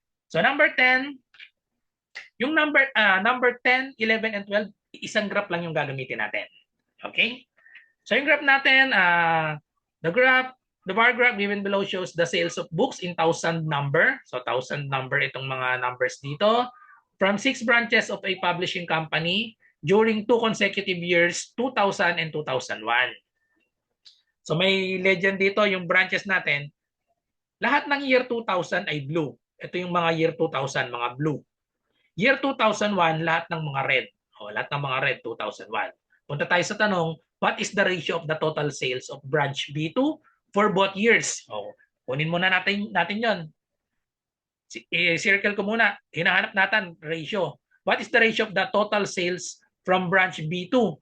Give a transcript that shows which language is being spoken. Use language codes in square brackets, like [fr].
[tl] So number 10, yung number 10, 11, and 12, isang graph lang yung gagamitin natin. Okay? So yung graph natin, [en] the bar graph given below shows the sales of books in 1,000 number. [tl] So 1,000 number itong mga numbers dito. [en] From 6 branches of a publishing company during 2 consecutive years, 2000 and 2001. [tl] So may legend dito, yung branches natin, lahat ng year 2000 ay blue. Ito yung mga year 2000, mga blue. Year 2001, lahat ng mga red. Lahat ng mga red, 2001. Punta tayo sa tanong, [en] what is the ratio of the total sales of branch B2 for both years? [tl] Kunin muna natin yon. Circle ko muna. Hinahanap natin ratio. [en] What is the ratio of the total sales from branch B2?